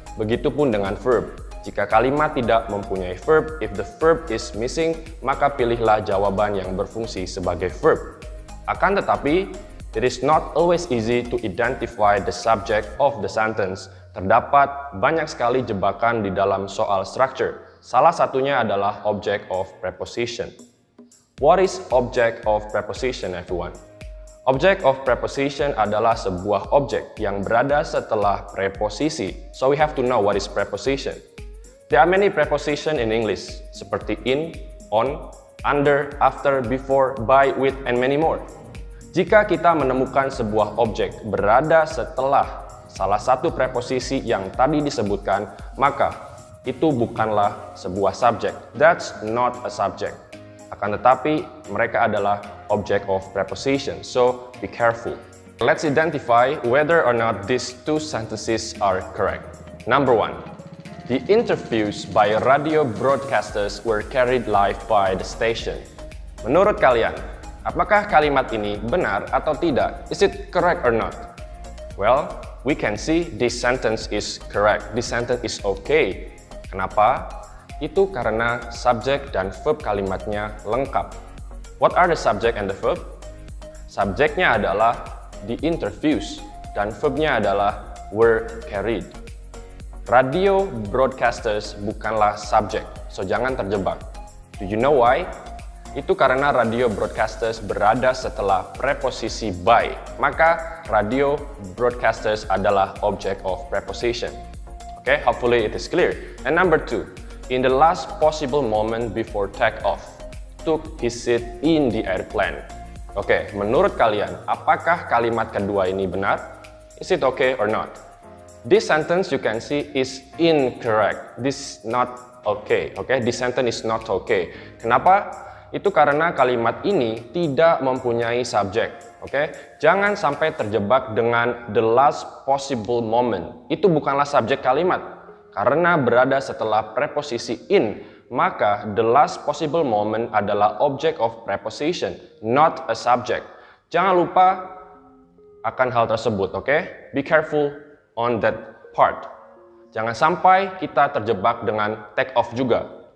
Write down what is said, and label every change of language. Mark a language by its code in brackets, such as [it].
[id] Begitupun dengan verb. Jika kalimat tidak mempunyai verb, [en] if the verb is missing, [id] maka pilihlah jawaban yang berfungsi sebagai verb. Akan tetapi, [en] it is not always easy to identify the subject of the sentence. [id] Terdapat banyak sekali jebakan di dalam soal structure. Salah satunya adalah object of preposition. [en] What is object of preposition, everyone? [id] Object of preposition adalah sebuah objek yang berada setelah preposisi. [en] So we have to know what is preposition. There are many preposition in English, seperti in, on, under, after, before, by, with, and many more. [id] Jika kita menemukan sebuah objek berada setelah salah satu preposisi yang tadi disebutkan, maka itu bukanlah sebuah subjek. [en] That's not a subject. [id] Akan tetapi, mereka adalah [en] object of preposition, so be careful. Let's identify whether or not these two sentences are correct. Number one. The interviews by radio broadcasters were carried live by the station. [id] Menurut kalian, apakah kalimat ini benar atau tidak? [en] Is it correct or not? Well, we can see this sentence is correct. This sentence is okay. [id] Kenapa? Itu karena subjek dan verb kalimatnya lengkap. [en] What are the subject and the verb? [id] Subjeknya adalah the interviews dan verbnya adalah were carried. Radio broadcasters bukanlah subjek, so jangan terjebak. [en] Do you know why? [id] Itu karena radio broadcasters berada setelah preposisi by, maka radio broadcasters adalah object of preposition. [en] Okay, hopefully it is clear. And number two, in the last possible moment before take-off, took his seat in the airplane. [id] Okay, menurut kalian, apakah kalimat kedua ini benar? [en] Is it okay or not? This sentence you can see is incorrect. This not okay. Okay, this sentence is not okay. [id] Kenapa? Itu karena kalimat ini tidak mempunyai subjek. Okay, jangan sampai terjebak dengan the last possible moment. Itu bukanlah subjek kalimat. Karena berada setelah preposisi in, maka the last possible moment adalah object of preposition, [en] not a subject. [id] Jangan lupa akan hal tersebut. [en] Okay, be careful on that part. [id] Jangan sampai kita terjebak dengan take off juga.